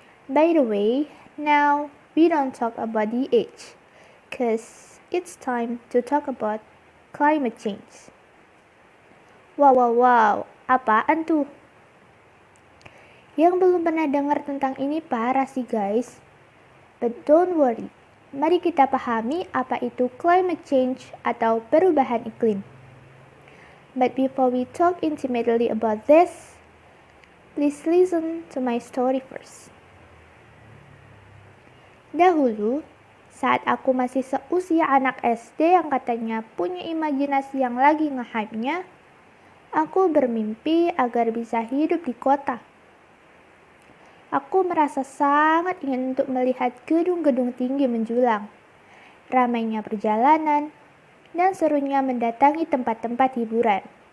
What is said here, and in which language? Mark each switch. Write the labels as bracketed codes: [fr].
[en] By the way, now we don't talk about the age, cause it's time to talk about climate change. [id] Wow, apaan tuh? Yang belum pernah dengar tentang ini parah sih guys. [en] But don't worry, [id] mari kita pahami apa itu climate change atau perubahan iklim. [en] But before we talk intimately about this, please listen to my story first. [id] Dahulu, saat aku masih seusia anak SD yang katanya punya imajinasi yang lagi nge-hype-nya, aku bermimpi agar bisa hidup di kota. Aku merasa sangat ingin untuk melihat gedung-gedung tinggi menjulang, ramainya perjalanan, dan serunya mendatangi tempat-tempat hiburan.